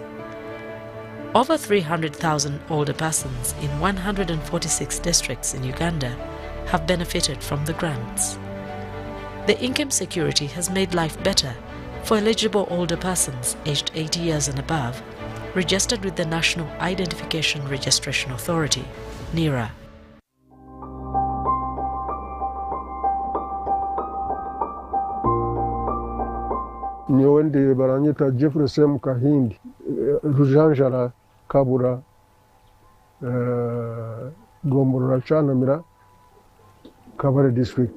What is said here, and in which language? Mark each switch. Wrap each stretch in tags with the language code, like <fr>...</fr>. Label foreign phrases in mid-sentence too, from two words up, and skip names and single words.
<en>Over 300,000 older persons in 146 districts in Uganda have benefited from the grants. The income security has made life better for eligible older persons aged 80 years and above, registered with the National Identification Registration Authority, NIRA.</en> <rw>Nyewe ndi baranyita Jefferson Kahindi, Rujanjara Kabura, Gombora Chanamira, Kabare District.</rw>